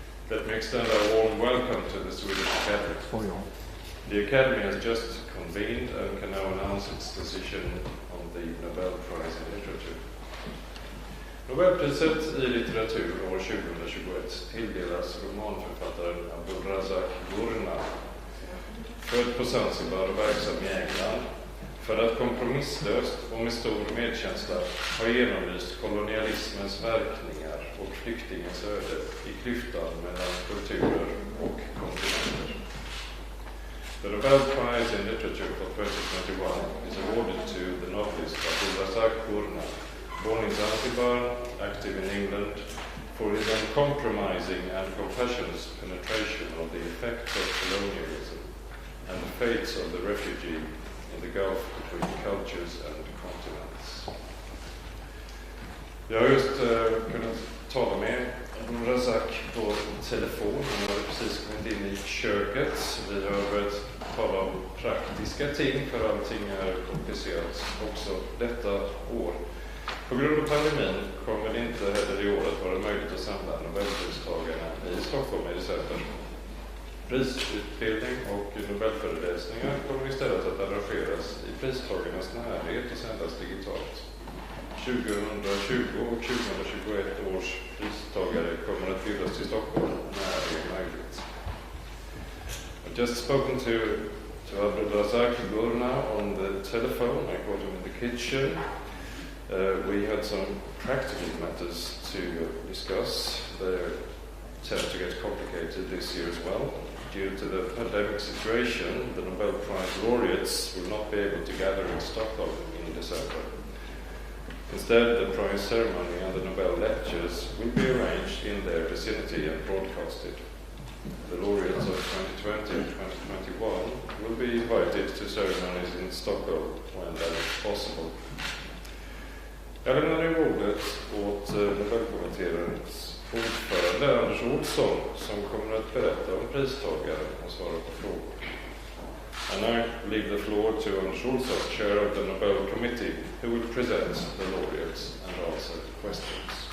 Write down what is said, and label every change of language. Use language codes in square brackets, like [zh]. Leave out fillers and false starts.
[en] Let me extend a warm welcome to the Swedish Academy. The Academy has just convened and can now announce its decision on the Nobel Prize in Literature. [sv] Nobelpriset i litteratur år 2021 tilldelas romanförfattaren Abdulrazak Gurnah, född på Zanzibar och verksam i England, för att kompromisslöst och med stor medkänsla ha genomlyst kolonialismens verkningar och flyktingens öde i klyftan mellan kulturer och kontinenter. [en] The Nobel Prize in Literature for 2021 is awarded to the novelist Abdulrazak Gurnah, born in Zanzibar, active in England, for his uncompromising and compassionate penetration of the effects of colonialism and the fates of the refugee in the gulf between cultures and continents. [sv] Jag har just kunnat tala med Abdulrazak på telefon. Han hade precis kommit in i köket. Vi har börjat tala om praktiska ting, för allting är komplicerat också detta år. På grund av pandemin kommer det inte heller i året vara möjligt att samla Nobelpristagarna i Stockholm i december. Prisutbildning och Nobelföreläsningar kommer istället att arrangeras i pristagarnas närhet och sändas digitalt. 2020 och 2021 års pristagare kommer att bjudas till Stockholm när det är möjligt. [en] I've just spoken to Abdulrazak Gurnah on the telephone. I called him in the kitchen. We had some practical matters to discuss. They tend to get complicated this year as well. Due to the pandemic situation, the Nobel Prize laureates will not be able to gather in Stockholm in December. Instead, the prize ceremony and the Nobel lectures will be arranged in their vicinity and broadcasted. The laureates of 2020 and 2021 will be invited to ceremonies in Stockholm when that is possible. [sv] Jag lämnar nu ordet åt Nobelkommitténs ordförande Anders Olsson, som kommer att berätta om pristagare och svara på frågor. [en] And I leave the floor to Anders Olsson, chair of the Nobel Committee, who will present the laureates and answer questions.